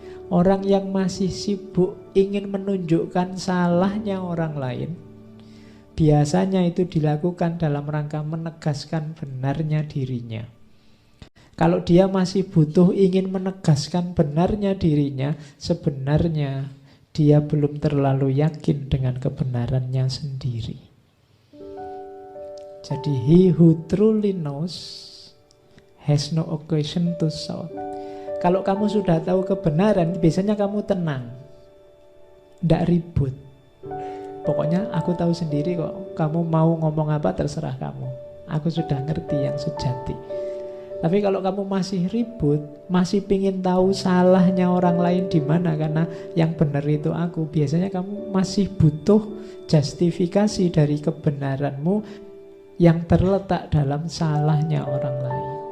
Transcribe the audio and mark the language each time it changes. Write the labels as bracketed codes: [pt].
[id] Orang yang masih sibuk ingin menunjukkan salahnya orang lain, biasanya itu dilakukan dalam rangka menegaskan benarnya dirinya. Kalau dia masih butuh ingin menegaskan benarnya dirinya, sebenarnya dia belum terlalu yakin dengan kebenarannya sendiri. [en] Jadi he who truly knows has no occasion to shout. [id] Kalau kamu sudah tahu kebenaran, biasanya kamu tenang, tidak ribut. Pokoknya aku tahu sendiri kok, kamu mau ngomong apa terserah kamu. Aku sudah ngerti yang sejati. Tapi kalau kamu masih ribut, masih pingin tahu salahnya orang lain di mana, karena yang benar itu aku, biasanya kamu masih butuh justifikasi dari kebenaranmu yang terletak dalam salahnya orang lain.